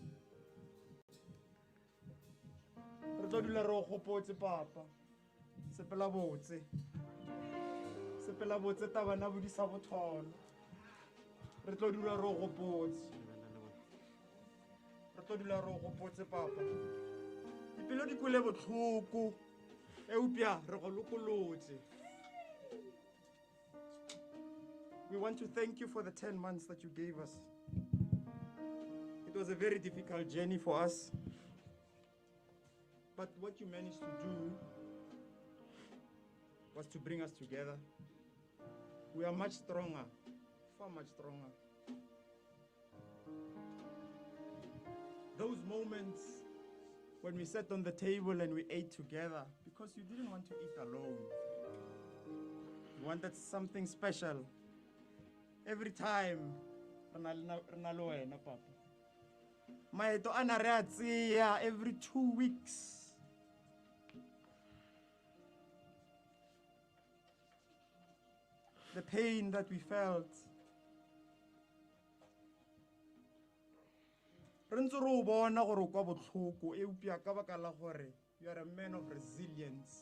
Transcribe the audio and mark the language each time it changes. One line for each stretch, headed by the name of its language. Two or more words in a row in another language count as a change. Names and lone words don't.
Northern Sotho: re tlo dula re go gopotse papa sepela botse Tabana bodisa botholo re tlo dula re go gopotse papa dipelo di kwele botlhoko eupša re go lokolotse.
English: We want to thank you for the 10 months that you gave us. It was a very difficult journey for us, but what you managed to do was to bring us together. We are much stronger, far much stronger. Those moments when we sat on the table and we ate together, because you didn't want to eat alone. You wanted something special. Every time, Papa.
Northern Sotho: Maeto ana re a tseya
English: every 2 weeks. The pain that we felt. You are a man of resilience.